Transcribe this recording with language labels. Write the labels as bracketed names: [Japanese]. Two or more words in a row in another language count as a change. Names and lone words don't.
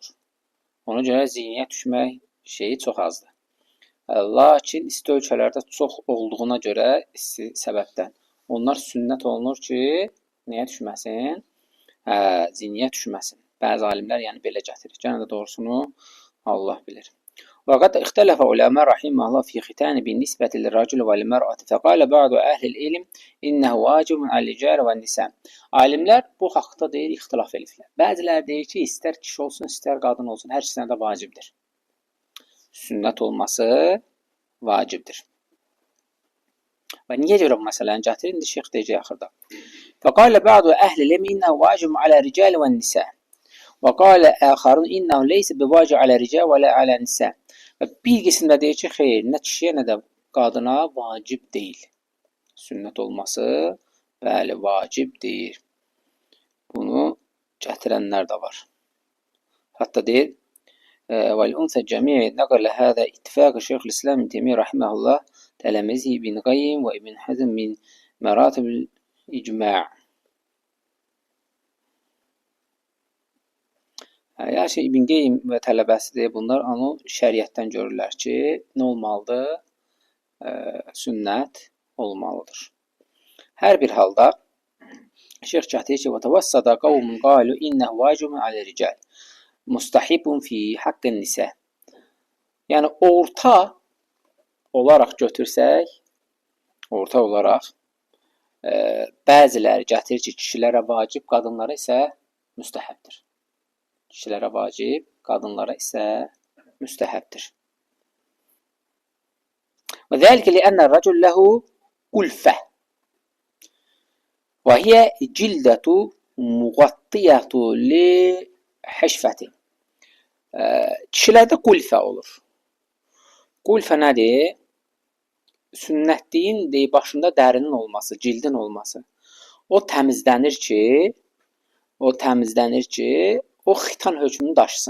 [Azerbaijani] Ona görə ziyniyə düşmək şeyi çox azdır. Lakin isti ölkələrdə çox olduğuna görə isti səbəbdən onlar sünnət olunur ki, nəyə düşməsin? Ziyniyə düşməsin. Bəzi alimlər yəni belə gətirir. Gənə də doğrusunu Allah bilir. [Arabic] وقد اختلف علماء رحمه الله في ختان بالنسبة للرجل والمرأة فقال بعض أهل العلم إنه واجب على الرجال والنساء. [Azerbaijani] Alimlər bu haqda deyir, ixtilaf ediblər. Bəziləri deyir ki, istər kişi olsun, istər qadın olsun, hər ikisinə də vacibdir. Sünnət olması vacibdir. Və niyə görə bu məsələni gətirir? İndi şeyx deyəcək axırda. [Arabic] فقال بعض أهل العلم إنه واجب على الرجال والنساء وقال آخرون إنه ليس بواجب على الرجال ولا على النساء. [Azerbaijani] Bir qismdə deyir ki, xeyr, nə kişiyə, nə də qadına vacib deyil. Sünnət olması, bəli, vacibdir. Bunu gətirənlər də var. Hətta deyir, [Arabic] وَالْأُنْثَى الجَّمِيعِ نَقَلَ هَذَا اتفاق شيخ الإسلام ابن تيمية رحمه الله تلاميذه ابن قيم وابن حزم من مراتب الإجماع. [Azerbaijani] Yəni İbn Qeym və tələbəsidir bunlar, onu şəriətdən görürlər ki, nə olmalıdır? Sünnət olmalıdır. Hər bir halda şeyx gətirir ki, [Arabic] وَتَوَسَّدَ قَوْمٌ قَالُوا إِنَّهُ وَاجِبٌ عَلَى الرِّجَالِ مُسْتَحِبٌ فِي حَقِّ النِّسَاءِ. [Azerbaijani] Yəni orta olaraq götürsək, orta olaraq bəziləri gətirir ki, kişilərə vacib, qadınlara isə müstəhəbdir. Kişilərə vacib, qadınlara isə müstəhəbdir. [Arabic] وَذَلِكَ لِأَنَّ الرَّجُلَ لَهُ قُلْفَةٌ وَهِيَ جِلْدَةٌ مُغَطِّيَةٌ لِحَشْفَةٍ. [Azerbaijani] Kişilərdə qulfə olur. Qulfə nədir? Sünnətliyin başında dərinin olması, cildin olması. O təmizlənir ki, o xitan hökmünü daşısın.